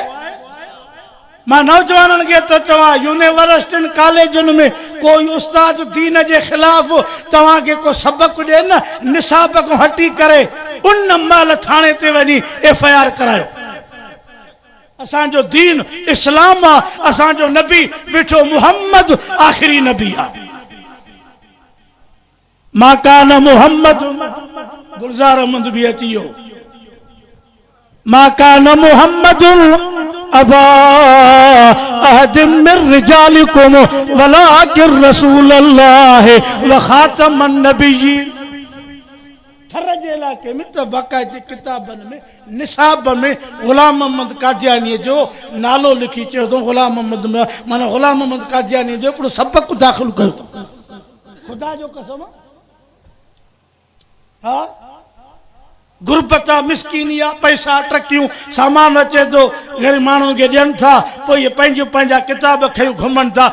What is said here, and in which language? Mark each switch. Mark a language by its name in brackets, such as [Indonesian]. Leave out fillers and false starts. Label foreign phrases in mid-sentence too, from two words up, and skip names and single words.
[Sindhi] मां नौजवाननि खे तो चवां, यूनिवर्सिटियुनि कॉलेजनि में कोई उस्ताद दीन जे ख़िलाफ़ तव्हांखे को सबक ॾे न, निसाब को हटी करे उन महिल थाणे ते वञी FIR करायो। असांजो दीन इस्लाम आहे, असांजो नबी बीठो मुहम्मद आख़िरी नबी आहे। [Arabic] ما كان محمد, [Sindhi] गुलज़ार अहमद बि अची वियो। [Arabic] ما كان محمد أبا أحد من رجالكم ولكن رسول الله وخاتم النبيين. [Sindhi] थर जे इलाइक़े में त बाक़ाइदे किताबनि में निसाब में ग़ुलाम मोहम्मद कादियानी जो नालो लिखी चयो अथऊं। ग़ुलाम मोहम्मद माना ग़ुलाम मोहम्मद कादियानी जो हिकिड़ो सबक़ दाख़िल कयो अथऊं। ख़ुदा जो कसम। हा, गुरबत आहे, मिसकीनी आहे, पैसा ट्रकियूं सामान अचे थो, ग़रीब माण्हुनि खे ॾियनि था, पोइ इहे पंहिंजा किताब खयूं घुमनि था।